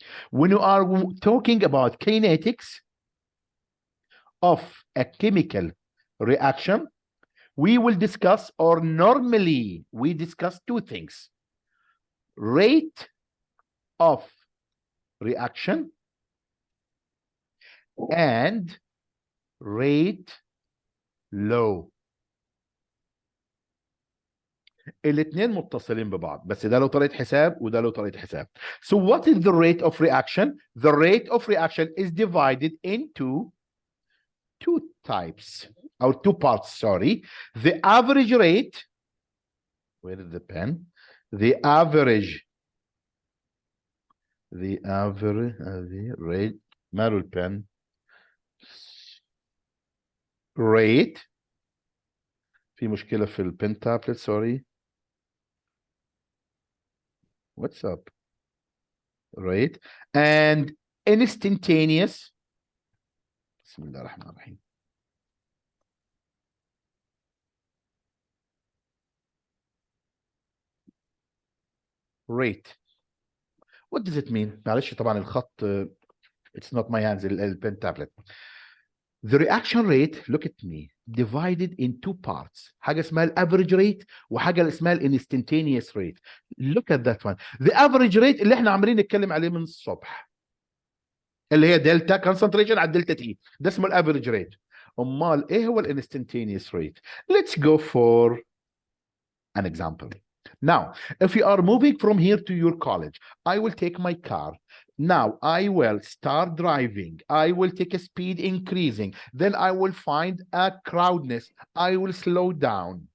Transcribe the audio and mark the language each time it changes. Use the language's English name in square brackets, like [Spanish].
[English] When you are talking about kinetics of a chemical reaction, we will discuss, or normally we discuss two things: rate of reaction and rate low. [Arabic] الاثنين متصلين ببعض، بس ده له طريقة حساب وده له طريقة حساب. [English] So what is the rate of reaction? The rate of reaction is divided into two types, or two parts, sorry. The average rate, where is the pen? The average rate, [Arabic] ماله البن? [English] Rate. [Arabic] في مشكلة في البن تابلت، [English] sorry. What's up? Rate and instantaneous. [Arabic] بسم الله الرحمن الرحيم. [English] Rate. What does it mean? [Arabic] معلش طبعا الخط [English] it's not my hands, [Arabic] البن تابلت. [English] The reaction rate, look at me, divided in two parts. [Arabic] حاجة اسمها average rate وحاجة اسمها instantaneous rate. [English] Look at that one. [Arabic] The average rate اللي احنا عمالين نتكلم عليه من الصبح، اللي هي دلتا concentration على دلتا تي، ده اسمه average rate. امال ايه هو instantaneous rate? [English] Let's go for an example. Now, if you are moving from here to your college, I will take my car. Now I will start driving. I will take a speed increasing. Then I will find a crowdness. I will slow down.